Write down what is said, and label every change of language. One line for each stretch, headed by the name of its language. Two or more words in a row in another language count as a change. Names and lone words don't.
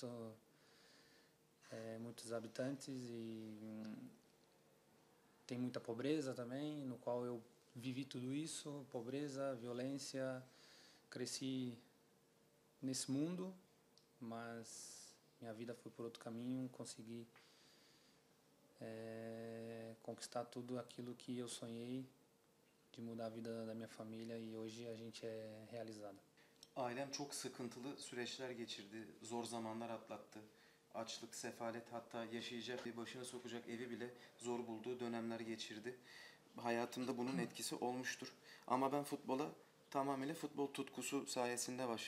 Portuguese: muitos habitantes e tem muita pobreza também, no qual eu vivi tudo isso, pobreza, violência, cresci nesse mundo, mas minha vida foi por outro caminho, consegui conquistar tudo aquilo que eu sonhei, de mudar a vida da minha família e hoje a gente é realizado.
Turkish: Ailem çok sıkıntılı süreçler geçirdi, zor zamanlar atlattı. Açlık, sefalet, hatta yaşayacak bir başına sokacak evi bile zor bulduğu dönemler geçirdi. Hayatımda bunun etkisi olmuştur. Ama ben futbola tamamıyla futbol tutkusu sayesinde başladım.